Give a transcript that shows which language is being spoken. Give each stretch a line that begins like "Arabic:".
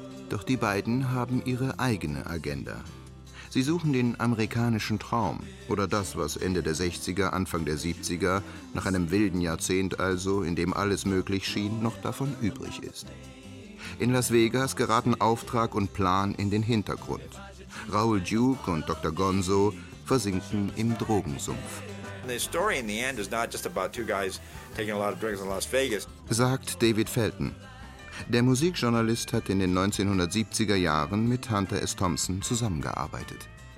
German: Doch die beiden haben ihre eigene Agenda. Sie suchen den amerikanischen Traum oder das, was Ende der 60er, Anfang der 70er, nach einem wilden Jahrzehnt also, in dem alles möglich schien, noch davon übrig ist. In Las Vegas geraten Auftrag und Plan in den Hintergrund. Raoul Duke und Dr. Gonzo versinken im Drogensumpf.
English: The story in the end is not just about two guys taking a lot of drugs in Las Vegas,
German: sagt David Felton. Der Musikjournalist hat in den 1970er Jahren mit Hunter S. Thompson zusammengearbeitet.